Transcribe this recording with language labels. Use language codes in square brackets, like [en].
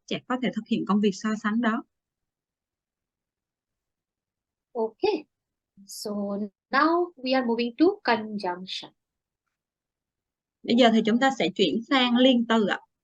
[vi] Trẻ có thể thực hiện công việc so sánh đó. [en] Okay, so now we are moving to conjunction. [vi] Bây giờ thì chúng ta sẽ chuyển sang liên từ ạ.